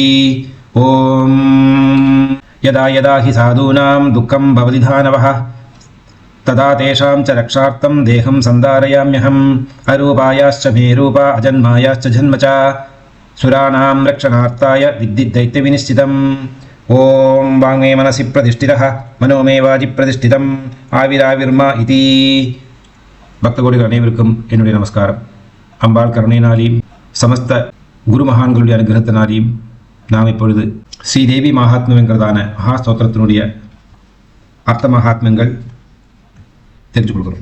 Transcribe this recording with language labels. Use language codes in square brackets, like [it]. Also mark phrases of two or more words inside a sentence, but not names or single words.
[sa] ॐ यदा यदा हि साधूनां दुःखं भवति दानवः तदा तेषां च रक्षार्थं देहं सन्धारयाम्यहम् अरूपायाश्च मे रूपा अजन्मायाश्च जन्म च सुराणां रक्षणार्थाय विद्युद्दैत्यविनिश्चितम्. ओम वाङ्मे मनसि प्रतिष्ठितः मनो मे वाचि प्रतिष्ठितम् आविराविर्मा इति. [ta] பக்தகோடிகள் அனைவருக்கும் என்னுடைய நமஸ்காரம். அம்பாள் கருணையினாலையும் சமஸ்த குரு மகான்களுடைய அனுகிரகத்தினாலையும் நாம் இப்பொழுது ஸ்ரீதேவி மகாத்மியங்கிறதான மகா ஸ்தோத்திரத்தினுடைய அர்த்த மகாத்மியங்கள் தெரிஞ்சு கொடுக்குறோம்.